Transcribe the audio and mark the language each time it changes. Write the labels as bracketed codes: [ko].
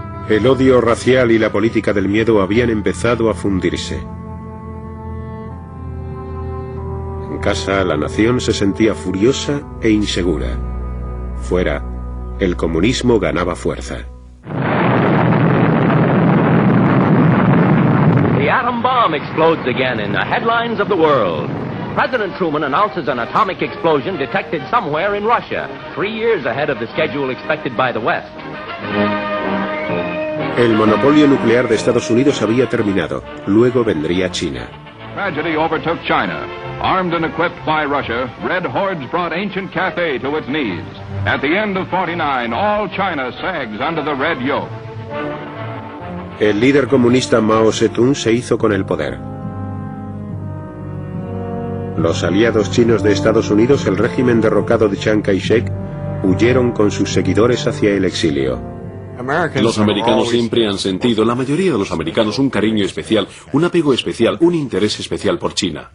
[es] El odio racial y la política del miedo habían empezado a fundirse. En casa, la nación se sentía furiosa e insegura. Fuera, el comunismo ganaba fuerza. [en] The atom bomb explodes again in the headlines of the world. President Truman announces an atomic explosion detected somewhere in Russia, 3 years ahead of the schedule expected by the West. [es] El monopolio nuclear de Estados Unidos había terminado. Luego vendría China. [en] Tragedy overtook China. Armed and equipped by Russia, red hordes brought ancient Cathay to its knees. At the end of 49, all China sags under the red yoke. [es] El líder comunista Mao Zedong se hizo con el poder. Los aliados chinos de Estados Unidos, el régimen derrocado de Chiang Kai-shek, huyeron con sus seguidores hacia el exilio. Los americanos siempre han sentido, la mayoría de los americanos, un cariño especial, un apego especial, un interés especial por China.